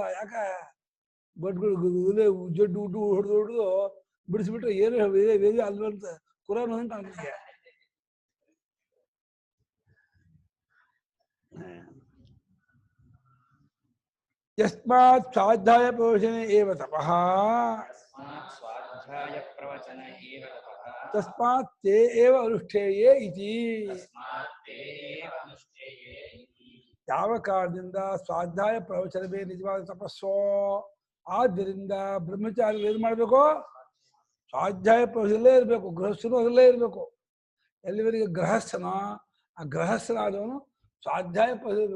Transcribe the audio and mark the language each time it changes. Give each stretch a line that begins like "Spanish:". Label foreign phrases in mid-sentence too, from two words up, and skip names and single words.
Kannada: ಯಾಕ ಬಟ್ಗಳು ಜಡ್ಡು ಉಡ್ಡು ಹೊಡೆದು ಬಿಡಿಸ್ಬಿಟ್ರೆ ಏನು ವೇದ ಅಲ್ವಂತ ಕುರಾನ್ ಅಂತ ಅವನಿಗೆ.
Sanskrit: ಯಸ್ಮಾತ್ ಸ್ವಾಧ್ಯಾಯ ಪ್ರವಚನೆ ಏವ ತಪಃ ತಸ್ಮಾತ್ ತೇ ಏವ ಅನುಷ್ಠೇಯೇ ಇತಿ.
Kannada: ಯಾವ ಕಾರಣದಿಂದ ಸ್ವಾಧ್ಯಾಯ ಪ್ರವಚನವೇ ನಿಜವಾದ ತಪಸ್ಸೋ ಆದ್ದರಿಂದ ಬ್ರಹ್ಮಚಾರಿ ಏನು ಮಾಡಬೇಕು? ಸ್ವಾಧ್ಯಾಯ ಪ್ರವಚನಲ್ಲೇ ಇರಬೇಕು. ಗೃಹಸ್ಥನು ಅದರಲ್ಲೇ ಇರಬೇಕು. ಎಲ್ಲಿವರೆಗೆ ಗೃಹಸ್ಥನೋ ಆ ಗೃಹಸ್ಥನಾದವನು ಸ್ವಾಧ್ಯಾಯ ಪ್ರವಚನ.